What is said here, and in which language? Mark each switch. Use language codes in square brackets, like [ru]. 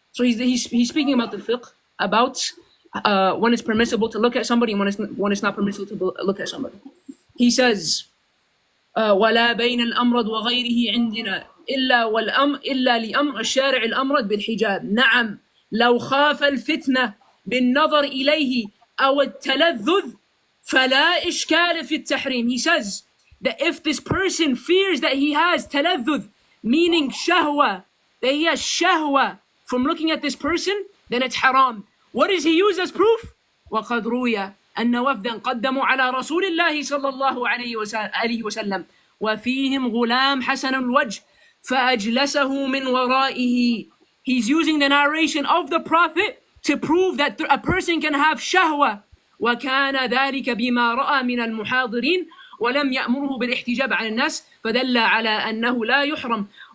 [en] So he's speaking about the fiqh, about when it's permissible to look at somebody and when it's not permissible to look at somebody. He says, [ar] ولا بين الأمرد وغيره عندنا إلا لأمر الشارع الأمرد بالحجاب. نعم لو خاف الفتنة بالنظر إليه أو التلذذ فلا إشكال في التحريم. [en] He says that if this person fears that he has تلذذ, meaning shahwa, that he has shahwa from looking at this person, then it's haram. What does he use as proof? [ar] وقد روي أن وفدا قدموا على رسول الله صلى الله عليه وسلم وفيهم غلام حسن الوجه فأجلسه من ورائه. [en] He's using the narration of the Prophet to prove that a person can have shahwa. [ar] وكان ذلك بما رأى من المحاضرين ولم يأمره بالاحتجاب عن الناس فدل على أنه لا يحرم.